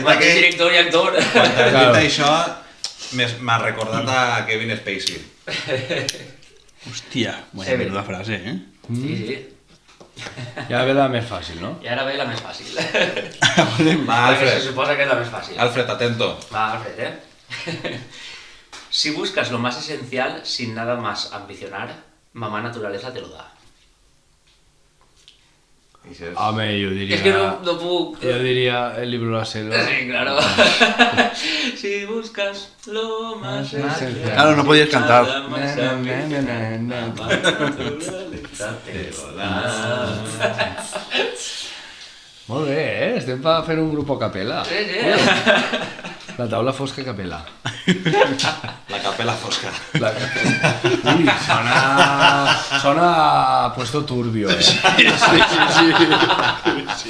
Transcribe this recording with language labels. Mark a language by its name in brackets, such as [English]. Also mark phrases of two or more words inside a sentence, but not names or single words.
[Catalan] Mateix director i actor. Quan t'ha dit això, m'ha recordat a Kevin Spacey. Hòstia, buena Seven. menuda frase, eh? Sí. Ja ve la més fàcil, no? I ara ve la més fàcil. Va, Se Alfred. suposa que és la més fàcil. Alfred, atento. [Spanish] Va, Alfred, Si buscas lo más esencial sin nada más ambicionar, mamá naturaleza te lo da. [Catalan] Home, jo diria... Es que no puc... Jo diria el libro de la selva. [Spanish] Sí, claro. Si buscas lo más esencial... Claro, no podías cantar. Nada más ambicionar, mamá naturaleza te lo da. [Catalan] Molt bé, estem per fer un grup a capella. Sí. La taula fosca a capella. La capella fosca. La capella. Ui, sona a [Spanish] puesto turbio, [Catalan] eh? Sí.